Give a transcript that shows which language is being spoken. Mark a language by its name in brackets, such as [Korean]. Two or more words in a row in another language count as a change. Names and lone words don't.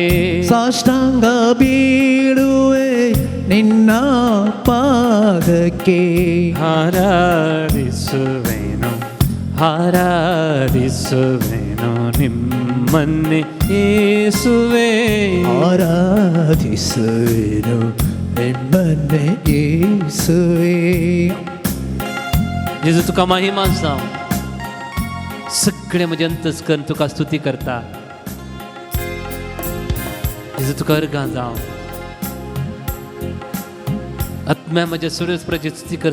[Kannada] ಸಾಷ್ಟಾಂಗ ಬೀಳುವೆ ನಿನ್ನ ಪಾದಕ್ಕೆ ಆರಾಧಿಸುವೆನು ಆರಾಧಿಸುವೆನು ನಿಮ್ಮನ್ನೇ ಯೇಸುವೇ ಆರಾಧಿಸುವೆನು ನಿಮ್ಮನ್ನೇ ಯೇಸುವೇ. [Konkani] जेजू तुका महिमा जावं. सगळे म्हजे अंतस्करण तुका स्तुती करता. जेजू तुका अर्गां जावं. आत्म्या म्हज्या सुरेस्पराची स्तुती कर.